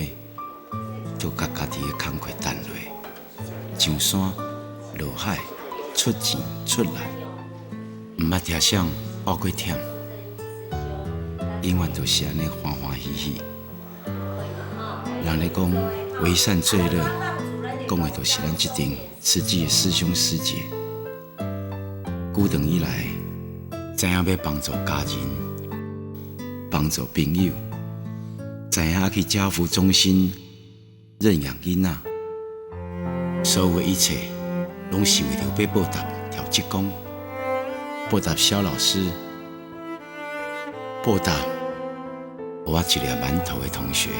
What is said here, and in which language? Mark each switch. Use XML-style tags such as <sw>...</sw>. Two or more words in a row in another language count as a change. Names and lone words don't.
<nan>就甲家己的工课担落，上山落海，出钱出力，毋捌听谁报过忝，永远都是安尼欢欢喜喜。人咧讲为善最乐，讲的就是咱这阵慈济的师兄师姐，久长以来，知影要帮助家人，帮助朋友，知影去家福中心。认养囡仔，所有的一切，拢是为了要报答调职工，报答肖老师，报答我一粒馒头的同学。</nan>